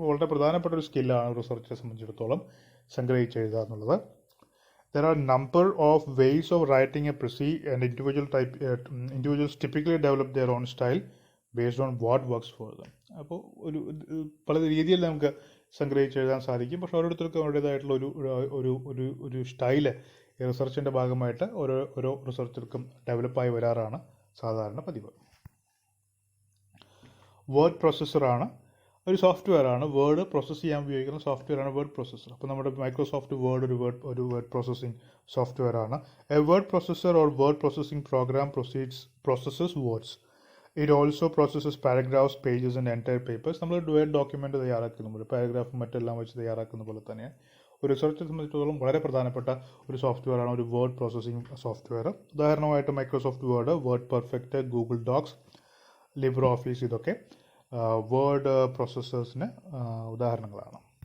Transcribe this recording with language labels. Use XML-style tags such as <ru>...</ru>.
<ml>വളരെ പ്രധാനപ്പെട്ട ഒരു സ്കില്ലാണ് റിസർച്ചിനെ സംബന്ധിച്ചിടത്തോളം സംഗ്രഹിച്ച് എഴുതുക എന്നുള്ളത്.</ml> <en>There are a number of ways of writing a precis and individuals typically develop their own style based on what works for them.</en> <ml>അപ്പോൾ പല രീതിയിൽ നമുക്ക് സംഗ്രഹിച്ച് എഴുതാൻ സാധിക്കും. പക്ഷെ ഓരോരുത്തർക്കും അവരുടേതായിട്ടുള്ള ഒരു സ്റ്റൈല് റിസർച്ചിൻ്റെ ഭാഗമായിട്ട് ഓരോ റിസർച്ചർക്കും ഡെവലപ്പായി വരാറാണ് സാധാരണ പതിവ്. വേർഡ് പ്രോസസ്സറാണ്, ഒരു സോഫ്റ്റ്വെയർ ആണ്. വേർഡ് പ്രോസസ്സ് ചെയ്യാൻ ഉപയോഗിക്കുന്ന സോഫ്റ്റ്വെയർ ആണ് വേർഡ് പ്രോസസ്സർ. അപ്പോൾ നമ്മുടെ മൈക്രോസോഫ്റ്റ് വേർഡ് ഒരു വേർഡ് പ്രോസസ്സിംഗ് സോഫ്റ്റ്വെയർ ആണ്.</ml> <en>A word processor or word processing program processes words. It also processes paragraphs, pages and entire papers.</en> <ml>നമ്മൾ വേർഡ് ഡോക്യുമെൻ്റ് തയ്യാറാക്കുമ്പോൾ പാരഗ്രാഫും മറ്റെല്ലാം വെച്ച് തയ്യാറാക്കുന്ന പോലെ തന്നെ ഒരു റിസർച്ചിനെ സംബന്ധിച്ചിടത്തോളം വളരെ പ്രധാനപ്പെട്ട ഒരു സോഫ്റ്റ്വെയർ ആണ് ഒരു വേർഡ് പ്രോസസ്സിംഗ് സോഫ്റ്റ്വെയർ. ഉദാഹരണമായിട്ട് Microsoft word perfect, Google docs, Libre office, ഇതൊക്കെ വേർഡ് പ്രോസസ്സേഴ്സിന് ഉദാഹരണങ്ങളാണ്.</ml>